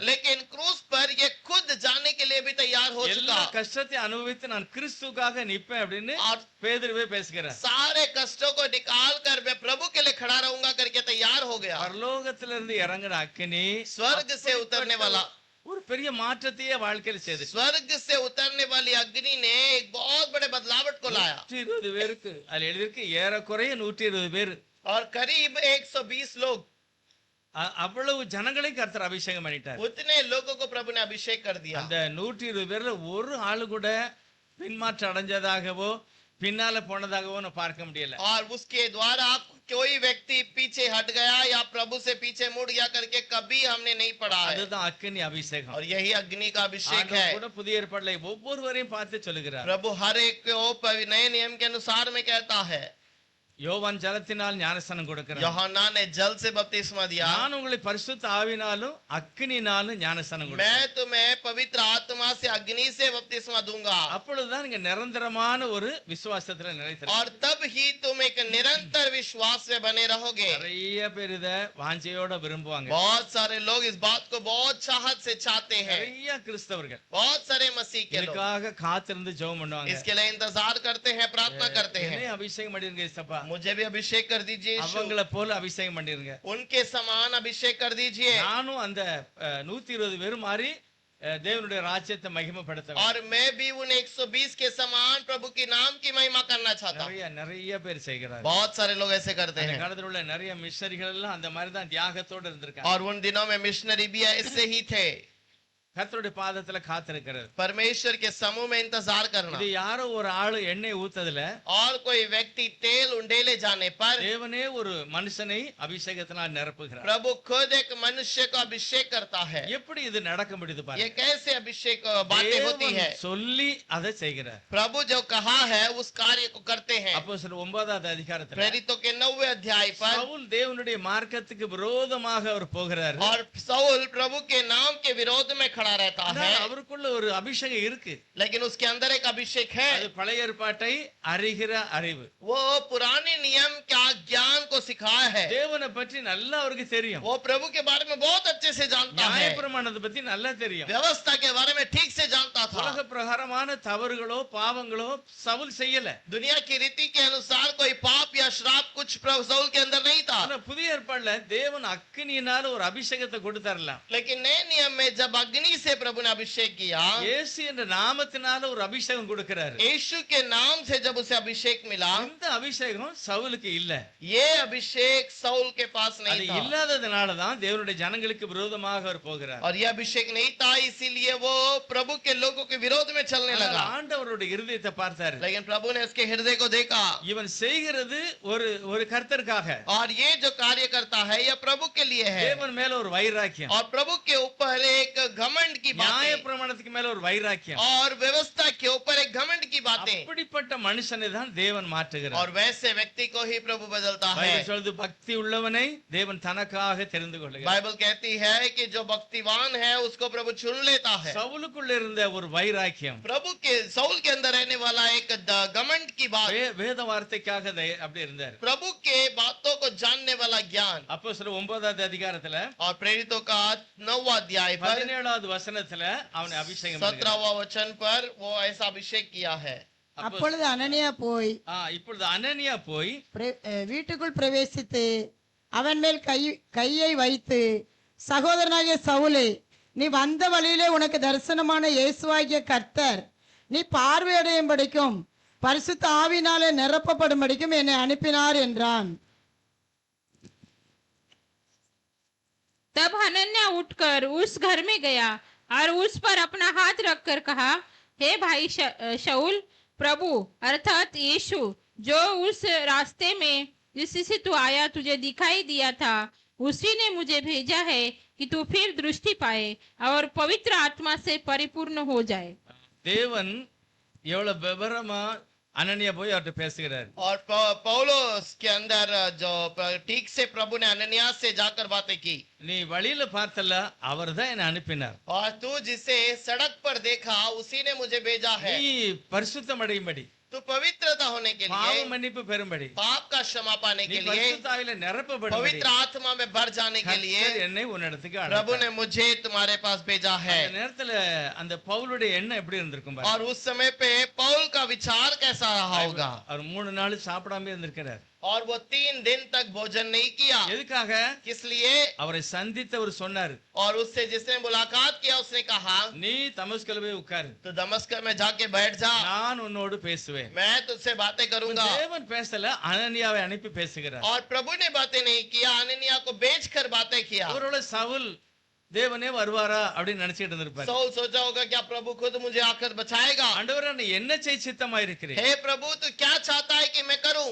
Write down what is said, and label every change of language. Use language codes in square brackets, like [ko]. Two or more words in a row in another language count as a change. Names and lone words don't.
[hi] लेकिन क्रूस पर ये खुद जाने के लिए भी तैयार हो [ta] எல்லா [hi] चुका। [ta] கஷ்டத்தை அனுபவித்து நான் கிறிஸ்துக்காக நிப்பேன் அப்படின்னு [hi] और [ta] பேதுருவே பேசுகிறார். [hi] सारे कष्टों को निकाल कर मैं प्रभु के लिए खड़ा रहूंगा करके तैयार हो गया। [ta] பரலோகத்திலிருந்து இறங்குற அக்கினி [hi] स्वर्ग से उतरने वाला [ta] ஒரு பெரிய மாற்றத்தையே வாழ்க்கையில் செய்து [hi] स्वर्ग से उतरने वाली अग्नि ने एक बहुत बड़े बदलावट को लाया। [ta] 120 பேருக்கு அதுல எழுதிருக்கு ஏறக்குறைய 120 பேர். [hi] और करीब 120 लोग [ta] அவ்வளவு ஜனங்களை கர்த்தர் அபிஷேகம் பண்ணிட்டார். [hi] उतने लोगों को प्रभु ने अभिषेक कर दिया। [ta] அந்த 120 பேர்ல ஒரு ஆளு கூட பின்மாற்றம் அடைஞ்சதாகவோ பின்னால போனதாகவோ நான் பார்க்க முடியல. [hi] और उसके द्वारा कोई व्यक्ति पीछे हट गया या प्रभु से पीछे मुड़ गया करके कभी हमने नहीं पढ़ा है। [ta] அதுதான் அக்கினி அபிஷேகம். [hi] और यही अग्नि का अभिषेक है। [ta] ஆண்டவர் கூட புதிய ஏற்பாட்டுல ஒவ்வொருவரையும் பார்த்து சொல்லுகிறார். [hi] प्रभु हर एक को नए नियम के अनुसार में कहता है। [ta] யோவான் ஜலத்தினால் ஞானஸ்நானம் கொடுக்கிறார். [hi] यूहन्ना ने जल से बपतिस्मा दिया। [ta] நான் உங்களை பரிசுத்த ஆவினாலும் அக்கினினாலும் ஞானஸ்நானம் கொடுக்கிறேன். [hi] मैं तुम्हें पवित्र आत्मा से अग्नि से बपतिस्मा दूंगा। [ta] அப்பொழுதுதான் நீங்க நிரந்தரமான ஒரு விசுவாசத்துல நிலைத்திருக்க. [hi] और तब ही तुम एक निरंतर विश्वास में बने रहोगे। [ta] நிறைய பேர் இத வாஞ்சையோட விரும்புவாங்க. [hi] बहुत सारे लोग इस बात को बहुत चाहत से चाहते हैं। [ta] நிறைய கிறிஸ்தவர்கள் [hi] बहुत सारे मसीह के लोग [ta] இதுக்காக காத்திருந்து ஜெபம் பண்ணுவாங்க. [hi] इसके लिए इंतजार करते हैं प्रार्थना करते हैं। [ta] என்னை அபிஷேகம் பண்ணிருங்க இயேசப்பா, [hi] मुझे भी अभिषेक कर दीजिए यीशु। [ta] அவங்கள போல அபிஷேகம் பண்ணிருங்க. [hi] उनके समान अभिषेक कर दीजिए। [ta] நானும் அந்த 120 பேர் மாதிரி தேவனுடைய ராஜ்யத்தை மகிமைப்படுத்த [hi] और मैं भी उन 120 के समान प्रभु के नाम की महिमा करना चाहता हूँ। [ta] நிறைய பேர் செய்கிறார். [hi] बहुत सारे लोग ऐसे करते [ta] அந்த [hi] हैं। [ta] காலத்துல உள்ள நிறைய மிஷனரிகள் எல்லாம் அந்த மாதிரி தான் தியாகத்தோட இருந்திருக்காங்க. [hi] और उन दिनों में मिशनरी भी ऐसे ही थे। [ta] கர்த்தருடைய பாதத்துல காத்திருக்கிறது. [hi] परमेश्वर के समूह में इंतजार करना। [ta] இது யாரோ ஒரு ஆளு எண்ணெய் ஊத்ததுல [hi] और कोई व्यक्ति तेल उंडेले जाने पर [ta] தேவனே ஒரு மனுஷனை அபிஷேகத்தினால் நிரப்புகிறார். [hi] प्रभु खुद एक मनुष्य को अभिषेक करता है। [ta] எப்படி இது நடக்க முடியுது [hi] ये [ta] பாருங்க. [hi] कैसे अभिषेक बातें होती है। [ta] தேவன் சொல்லி அதை செய்கிறார். [hi] प्रभु जो कहा है उस कार्य को करते हैं। [ta] அப்போஸ்தலர் 9வது அதிகாரத்துல [hi] प्रेरितों के 9वें अध्याय पर [ta] சவுல் தேவனுடைய மார்க்கத்துக்கு விரோதமாக அவர் போகிறார். [hi] और साउल प्रभु के नाम के विरोध में खड़ा रहता [ta] ஆனா [hi] है। [ta] அவருக்குள்ள ஒரு அபிஷேகம் இருக்கு. [hi] लेकिन उसके अंदर एक अभिषेक है। [ta] அது பழைய ஏற்பாட்டை அறிகிற அறிவு. [hi] वो पुराने नियम का ज्ञान को सिखाया है। [ta] தேவனை பற்றி நல்லா அவருக்கு தெரியும். [hi] वो प्रभु के बारे में बहुत अच्छे से जानता है। [ta] நியாயப்பிரமாணத்தை பத்தி நல்லா தெரியும். [hi] व्यवस्था के बारे में ठीक से जानता था। [ta] உலக பிரகாரமான தவறுகளோ பாவங்களோ சவுல் செய்யல. [hi] दुनिया की रीति के अनुसार कोई पाप या श्राप कुछ प्रभु साउल के अंदर नहीं था। [ta] ஆனா புதிய ஏற்பாட்டுல தேவன் அக்கினியினால ஒரு அபிஷேகத்தை கொடுத்தாரலாம். [hi] लेकिन नए नियम में जब अग्नि से प्रभु ने अभिषेक किया, [ta] இயேசு என்ற நாமத்தினால ஒரு அபிஷேகம் கொடுக்கிறாரு. [hi] यीशु के नाम से जब उसे अभिषेक मिला, [ta] இந்த அபிஷேகம் சவுலுக்கு இல்ல. [hi] ये अभिषेक साउल के पास [ta] அது [hi] नहीं था। [ta] இல்லாததுனால தான் தேவனுடைய ஜனங்களுக்கு விரோதமாக அவர் போகிறார். [hi] और यह अभिषेक नहीं था, इसीलिए वो प्रभु के लोगों के विरोध में चलने [ta] ஆனால் [hi] लगा। [ta] ஆண்டவருடைய இருதயத்தை பார்த்தாரு. [hi] लेकिन प्रभु ने उसके हृदय को देखा। [ta] இவன் செய்கிறது ஒரு கர்த்தருக்காக. [hi] और ये जो कार्य करता है यह प्रभु के लिए है। [ta] தேவன் மேல ஒரு வைராக்கியம், [hi] और प्रभु के ऊपर एक घमंड की [ta] நியாய [hi] बातें, [ta] பிரமாணத்துக்கு மேல ஒரு வைராக்கியம். [hi] और व्यवस्था के ऊपर एक घमंड की बातें। [ta] அப்படிப்பட்ட மனுஷனை தான் தேவன் மாற்றுகிறார். [hi] और वैसे व्यक्ति को ही प्रभु बदलता है। [ta] பைபிள் சொல்லுது, பக்தி உள்ளவனை தேவன் தனக்காக தெரிந்து கொள்கிறார். [hi] बाइबल कहती है कि जो भक्तिवान है उसको प्रभु चुन लेता है। [ta] சவுலுக்குள்ள இருந்த ஒரு வைராக்கியம் [hi] प्रभु के साउल के अंदर रहने वाला एक घमंड की बात, [ta] வேத வார்த்தைக்காக அப்படி இருந்தார். [hi] प्रभु के बातों को जानने वाला ज्ञान। [ta] அப்போஸ்தலர் 9வது அதிகாரத்துல [hi] और प्रेरितों का 9वां अध्याय पर [ta] 17வது வசனத்துல அவனை अभिषेகம் பண்ணுகிறார். [hi] 17वां वचन पर वो ऐसा अभिषेक किया है। [ta] அப்பொழுது அனனியா போய் இப்பொழுது அனனியா போய் வீட்டுக்குள் பிரவேசித்து அவன் மேல் கையை வைத்து, சகோதரனாகிய சவுலே, நீ வந்த வழியிலே உனக்கு தரிசனமான இயேசுவாகிய கர்த்தர் நீ பார்வையடையும்படிக்கும் பரிசுத்த ஆவினாலே நிரப்பப்படும்படிக்கும் என்னை அனுப்பினார் என்றான். [hi] तब हनन्याह उठकर उस घर में गया और उस पर अपना हाथ रखकर कहा, हे भाई शाऊल, प्रभु अर्थात यीशु जो उस रास्ते में जिससे तू आया तुझे दिखाई दिया था, उसी ने मुझे भेजा है कि तू फिर दृष्टि पाए और पवित्र आत्मा से परिपूर्ण हो जाए. [ta] தேவன் எவ்வளவு விவரமா अननिया போய் அவர்கிட்ட பேசுகிறார். [hi] और पौलुस के अंदर जो ठीक से प्रभु ने अननियास से जाकर बातें की। [ta] நீ வழியில பார்த்தல அவர்தான் என்னை அனுப்பினார். [hi] और तू जिसे सड़क पर देखा उसी ने मुझे भेजा है। [ta] நீ பரிசுத்தம் அடையும்படி, [hi] तू पवित्रता होने के [ta] பாவ [hi] लिए, [ta] மன்னிப்பு பெறும்படி, [hi] पाप का क्षमा पाने [ta] நீ [hi] के लिए, [ta] பரிசுத்த ஆவியில நிரப்பப்படும்படி [hi] पवित्र आत्मा में भर जाने के लिए [ta] கர்த்தர் என்னை உன்னிடத்துக்கு [hi] प्रभु [ta] அழைத்தார். [hi] ने मुझे तुम्हारे पास भेजा है। [ta] அந்த நேரத்துல அந்த பவுலுடைய எண்ணம் எப்படி இருந்திருக்கும் பாருங்க. [hi] और उस समय पे पौल का विचार कैसा रहा होगा। [ta] அவர் 3 நாள் சாப்பிடாம இருந்திருக்கிறார். [hi] और वो 3 दिन तक भोजन नहीं किया। [ta] எதுக்காக? [hi] किस लिए? [ta] அவரை சந்தித்தவர் சொன்னார், [hi] और उससे जिसने मुलाकात किया उसने कहा, [ta] நீ தமஸ்குல போய் உட்காரு, [hi] तो दमस्क में जाके बैठ जा, [ta] நான் உன்னோடு பேசுவேன். [hi] मैं तुझसे बातें करूंगा। [ta] தேவன் பேசல, அனனியாவை அனுப்பி பேசுகிறார். [hi] और प्रभु ने बातें नहीं किया, अननिया को बेचकर बातें किया। [ta] அவரோட சவுல் தேவனே வருவாரா அப்படின்னு நினைச்சிட்டு இருந்திருப்பாரு. [hi] सौल सोचा होगा क्या प्रभु खुद मुझे आकर बचाएगा। [ta] ஆண்டவரே நீ என்ன செய்ய சித்தமா இருக்கிறீர்? [hi] हे प्रभु तू क्या चाहता है कि मैं करूं।